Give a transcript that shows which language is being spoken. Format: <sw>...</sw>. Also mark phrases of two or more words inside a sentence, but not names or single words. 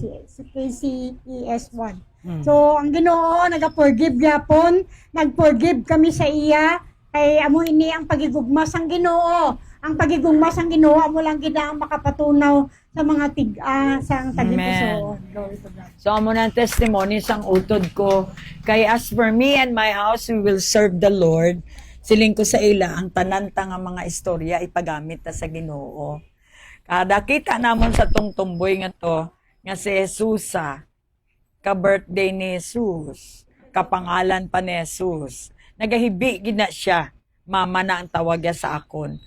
<hil>So ang Ginoo naga-forgive gyapon, nag-forgive kami sa iya. Kay amo ini ang pagigugma sang Ginoo. Ang pagigugma sang Ginoo amo lang gid ang makapatunaw sa mga sang tagipusoon.</hil> <en>Glory to God.</en> <hil>So amo na ang testimony sang utod ko.</hil> <en>Kay as for me and my house, we will serve the Lord.</en> <hil>Siling ko sa ila ang tananta nga mga istorya ipagamit ta sa Ginoo. Kada kita namon sa tumboy nga to nga si Jesus, ka-birthday ni Jesus, kapangalan pa ni Jesus. Nagahibi gid na siya, mama na ang tawag niya sa akon.</hil>